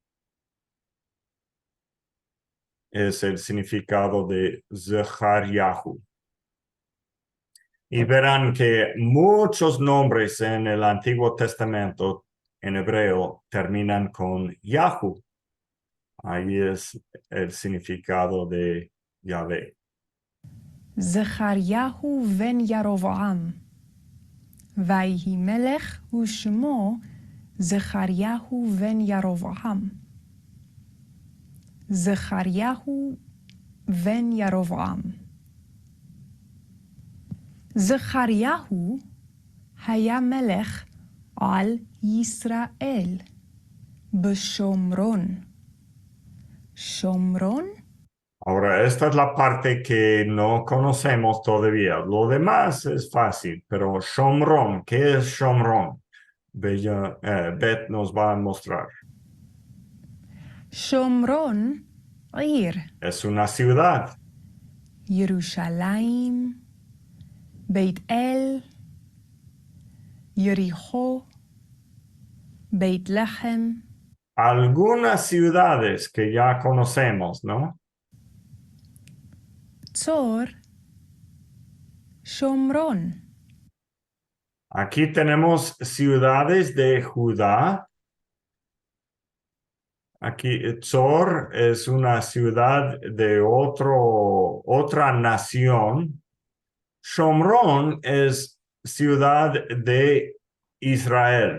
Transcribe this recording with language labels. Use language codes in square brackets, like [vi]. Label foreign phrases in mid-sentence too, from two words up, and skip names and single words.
[es] Es el significado de Zechariahu. Y verán que muchos nombres en el Antiguo Testamento en hebreo terminan con Yahu. Ahí es el significado de Yahvé. [he] זכריהו בן ירבעם. ויהי מלך ושמו זכריהו בן ירבעם. זכריהו בן ירבעם. זכריהו היה מלך על ישראל בשומרון. שומרון? [es] Ahora, esta es la parte que no conocemos todavía. Lo demás es fácil, pero Shomron, ¿qué es Shomron? Beth nos va a mostrar. [he] שומרון, עיר. [es] Es una ciudad. [he] ירושלים, בית אל, יריחו, בית לחם. [es] Algunas ciudades que ya conocemos, ¿no? [he] צור, שומרון. [es] Aquí tenemos ciudades de Judá. Aquí Tzor es una ciudad de otra nación. Shomron es ciudad de Israel.